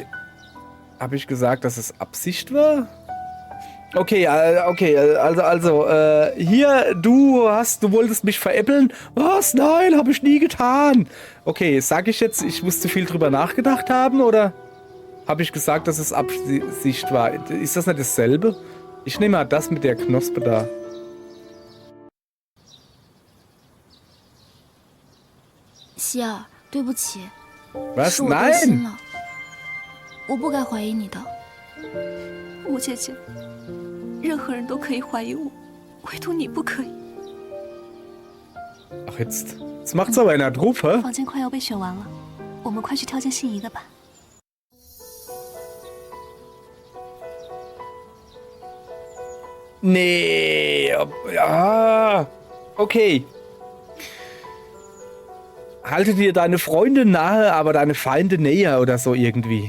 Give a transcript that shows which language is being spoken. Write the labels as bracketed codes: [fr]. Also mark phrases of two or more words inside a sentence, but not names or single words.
[de] Habe ich gesagt, dass es Absicht war? Okay, hier, du wolltest mich veräppeln? Was? Nein, habe ich nie getan. Okay, sage ich jetzt, ich muss zu viel drüber nachgedacht haben, oder habe ich gesagt, dass es Absicht war? Ist das nicht dasselbe? Ich nehme mal das mit der Knospe da. [zh] Xiao, 对不起， [de] Was? [zh] 是我多心 [de] Nein! [zh] 了，我不该怀疑你的。吴姐姐，任何人都可以怀疑我，唯独你不可以。 [de] Ach, jetzt macht's aber in der Truppe. [zh] 房间快要被选完了，我们快去挑件心仪的吧。 [de] Nee. Ja. Okay. Halte dir deine Freunde nahe, aber deine Feinde näher oder so irgendwie.